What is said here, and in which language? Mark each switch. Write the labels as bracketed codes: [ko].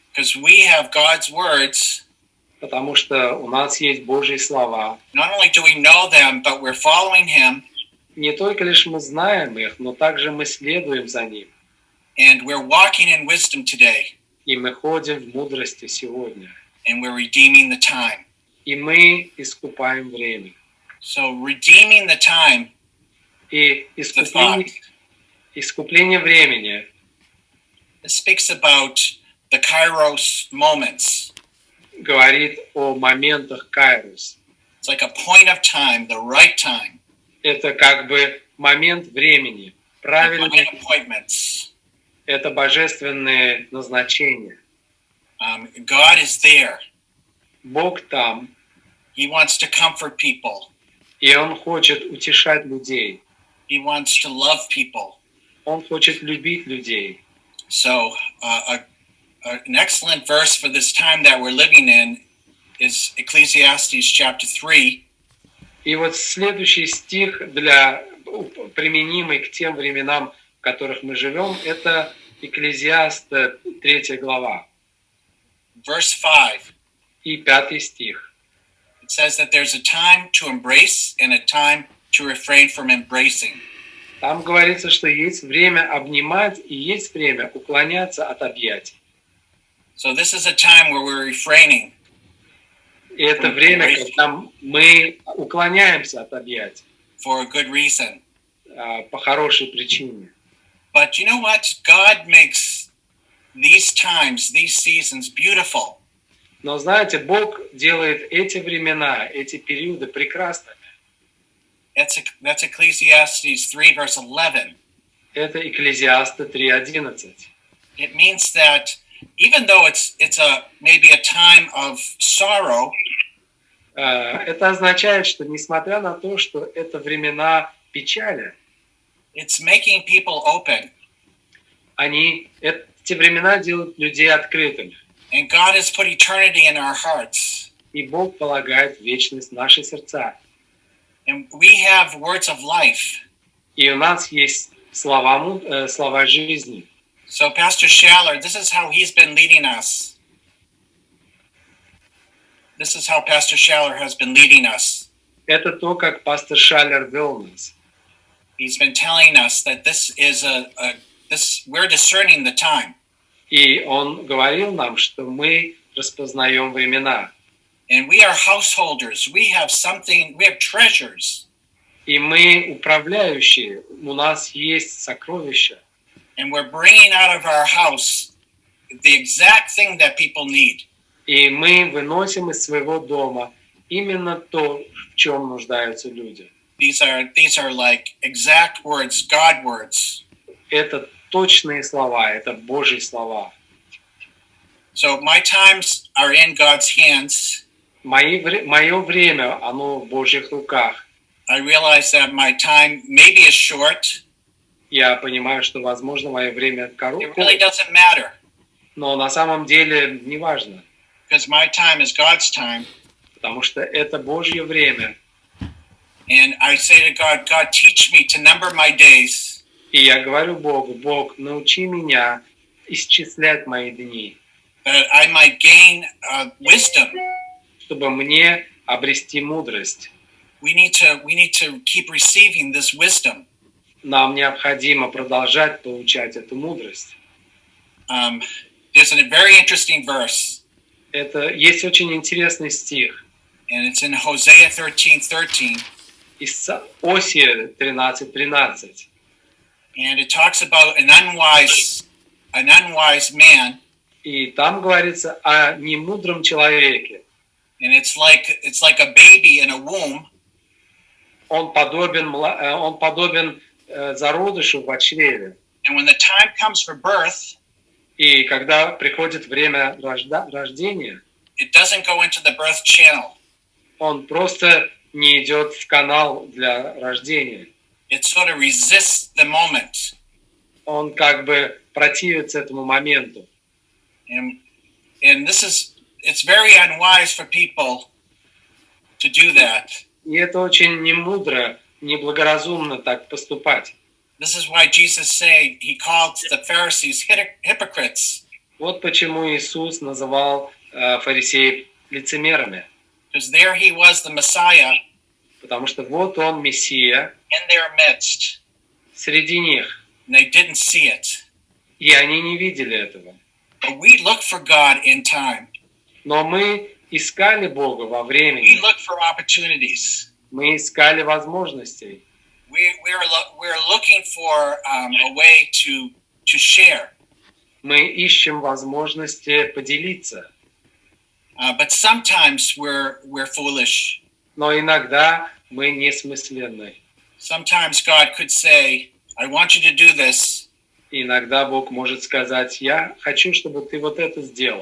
[en] Because we have God's words. [ru] Потому что у нас есть Божьи слова. [en] Not only do we know them, but we're following Him. [ru] Не только лишь мы знаем их, но также мы следуем за ним. [en] And we're walking in wisdom today. [ru] И мы ходим в мудрости сегодня. [en] And we're redeeming the time. [ru] И мы искупаем время. [en] So redeeming the time, [ru] И [en] the thought. [ru] искупление времени, [en] It speaks about the kairos moments. [ru] говорит о моментах кайрос. [en] It's like a point of time, the right time. [ru] Это как бы момент времени, правильный. [en] Divine appointments. [ru] Это божественные назначения. [en] God is there. [ru] Бог там, [en] He wants to comfort people. [ru] и Он хочет утешать людей. [en] He wants to love people. [ru] Он хочет любить людей. [en] So an excellent verse for this time that we're living in is Ecclesiastes chapter 3. [ru] И вот следующий стих, применимый к тем временам, в которых мы живем, это Экклезиаст 3 глава. [en] Verse 5. [ru] И 5 стих. [en] It says that there's a time to embrace and a time to refrain from embracing. [ru] Там говорится, что есть время обнимать и есть время уклоняться от объятий. [en] So this is a time where we're refraining. [ru] И это время, когда мы уклоняемся от объятий [en] For a good reason. [ru] По хорошей причине. [en] But you know what? God makes these times, these seasons beautiful. [ru] Но знаете, Бог делает эти времена, эти периоды прекрасными. [en] That's Ecclesiastes 3 verse 11. [ru] Это Экклезиаста 3:11. [en] It means that even though it's maybe a time of sorrow, [ru] это означает, что несмотря на то, что это времена печали, [en] it's making people open. [ru] Эти времена делают людей открытыми. [en] And God has put eternity in our hearts. [ru] И Бог полагает вечность в наши сердца. [en] And we have words of life. [ru] И у нас есть слова жизни. [en] So Pastor Schaller, this is how he's been leading us. This is how Pastor Schaller has been leading us. [ru] Это то, как пастор Шаллер вел нас. [en] He's been telling us that this is we're discerning the time. [ru] И он говорил нам, что мы распознаем времена. [en] And we are householders. We have treasures. [ru] И мы управляющие. У нас есть сокровища. [en] And we're bringing out of our house the exact thing that people need. [ru] И мы выносим из своего дома именно то, в чем нуждаются люди. [en] These are like exact words, God words. [ru] Это точные слова, это Божьи слова. [en] So my times are in God's hands. [ru] Мое время, оно в Божьих руках. [en] I realize that my time maybe is short. [ru] Я понимаю, что, возможно, мое время [en] It [ru] короткое, [en] really doesn't matter. [ru] но на самом деле не важно, [en] Because my time is God's time. [ru] потому что это Божье время. [en] And I say to God, God, teach me to number my days. [ru] И я говорю Богу: Бог, научи меня исчислять мои дни, [en] That I might gain wisdom. [ru] чтобы мне обрести мудрость. [en] we need to keep receiving this wisdom. [ru] Нам необходимо продолжать получать эту мудрость. [en] There's a very interesting verse. [ru] Есть очень интересный стих. [en] And it's in Hosea 13:13. [ru] Из Осия 13:13. [en] And it talks about an unwise man. [ru] И там говорится о немудром человеке. [en] And it's like a baby in a womb. [ru] Он подобен зародышу в чреве. [en] And when the time comes for birth, [ru] и когда приходит время рождения, [en] it doesn't go into the birth channel. [ru] Он просто не идет в канал для рождения. [en] It sort of resists the moment. [ru] Он как бы противится этому моменту. [en] And it's very unwise for people to do that. [ru] И это очень немудро, неблагоразумно так поступать. [en] This is why Jesus said he called the Pharisees hypocrites. [ru] Вот почему Иисус называл фарисеев лицемерами. [en] Because there he was the Messiah. [ru] Потому что вот он Мессия. [en] In their midst. [ru] Среди них. [en] And they didn't see it. [ru] И они не видели этого. [en] But we look for God in time. [ru] Но мы искали Бога во времени. [en] We look for opportunities. [ru] Мы искали возможностей. [en] We're looking for a way to share. [ru] Мы ищем возможности поделиться. [en] But sometimes we're foolish. [ru] Но иногда мы несмысленны. [en] Sometimes God could say, I want you to do this. [ru] Иногда Бог может сказать, я хочу, чтобы ты вот это сделал.